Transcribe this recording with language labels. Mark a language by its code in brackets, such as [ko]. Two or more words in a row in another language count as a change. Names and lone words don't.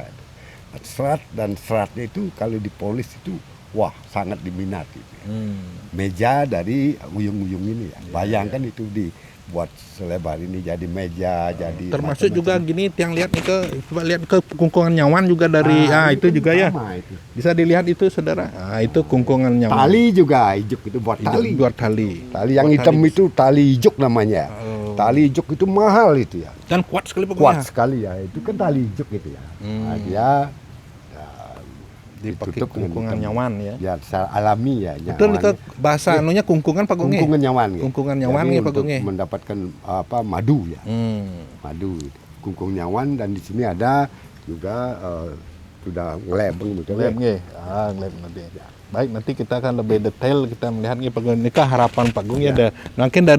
[id] Serat dan seratnya itu kalau dipolis itu wah sangat diminati. Meja dari uyung-uyung ini ya. Bayangkan itu dibuat selebar ini jadi meja, jadi Termasuk macam-macam. juga gini, tiang lihat nih coba lihat ke kungkungan nyawan juga dari itu juga ya. Itu. Bisa dilihat itu saudara. Itu kungkungan nyawan. Tali juga ijuk itu buat tali. Buat tali. Tali yang Buat hitam tali. itu tali ijuk namanya. Tali ijuk itu mahal itu ya. Dan kuat sekali pokoknya. Kuat sekali ya. Itu kan tali ijuk itu ya. Nah, dia Dipakai ditutup dengan kungkungan hitam. nyawan ya. Ya secara alami ya. Betul itu nyawannya. bahasa anunya kungkungan Pak Gung. Kungkungan nyawan. ya. Kungkungan nyawan Jadi ya, Pak untuk Gung, ya. mendapatkan madu ya. Madu. Kungkung nyawan dan di sini ada juga sudah ngelebeng betul ya. Ngeleb nanti. Baik, nanti kita akan lebih detail kita melihat nih Pak Gung. Ini kah harapan Pak Gung ya. Mungkin dari